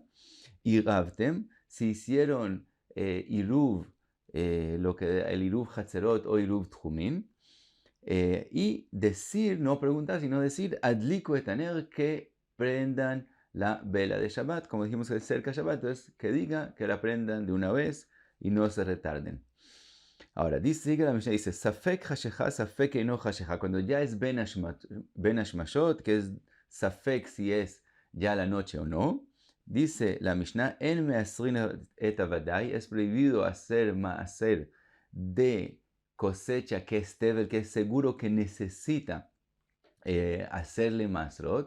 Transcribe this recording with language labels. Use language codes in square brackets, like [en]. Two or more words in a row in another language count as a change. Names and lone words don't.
[es] Y Ravtem, si hicieron Iruv, el [he] עירוב חצרות [es] o [he] עירוב תחומין. [es] Y decir, no preguntar, sino decir, [he] הדליקו את הנר, [es] que prendan la vela de Shabbat. Como dijimos que es cerca de Shabbat, entonces que diga que la prendan de una vez y no se retarden. Ahora, sigue la Mishnah, dice, [he] ספק חשכה ספק אינו חשכה. [es] Cuando ya es [he] בין השמשות, [es] que es Safek si es ya la noche o no, dice la Mishnah, [he] אין מעשרין את הודאי, [es] es prohibido hacer maaser de cosecha que es tevel, que es seguro que necesita hacerle masrot.